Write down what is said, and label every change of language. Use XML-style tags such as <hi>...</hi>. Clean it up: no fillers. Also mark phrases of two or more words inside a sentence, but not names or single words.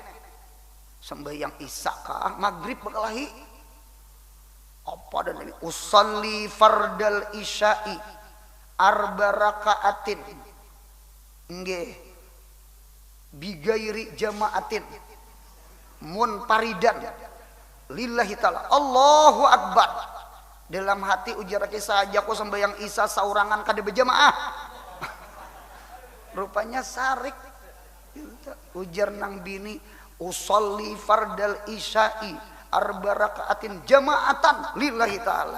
<bjn>Sembahyang isya kah maghrib bakal lahir. Apa dan ini</bjn> <ar>أصلي فرض العشاء أربع ركعات nggih بغير جماعة منفردا لله تعالى الله أكبر.</ar> <bjn>Dalam hati ujar kisah aja aku sembahyang isya saurangan kada berjamaah. Rupanya sarik ujar nang bini</bjn> <ar>أصلي فرض العشاء أربع ركعات جماعة لله تعالى.</ar>